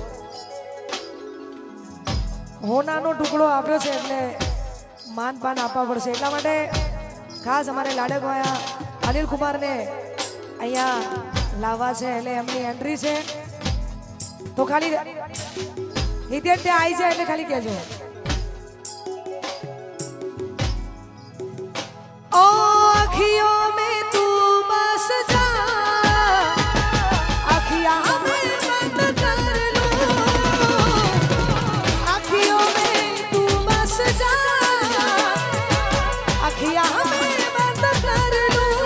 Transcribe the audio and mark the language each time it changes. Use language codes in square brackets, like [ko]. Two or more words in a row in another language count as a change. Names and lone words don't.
[gu] હોનાનો ટુકડો આપ્યો છે એટલે માન પાન આપવા પડશે. એટલા માટે ખાસ અમારે લાડકવાયા અનિલ કુમારને અહીંયા લાવવા છે એટલે એમની એન્ટ્રી છે. તો ખાલી હિતેન ત્યાં આવી જાય એટલે ખાલી કહેજો. [hi] ओ अखियों में तू बस जा, अखियां में बंद कर लो, अखियों में तू बस जा, अखियां में बंद कर लो.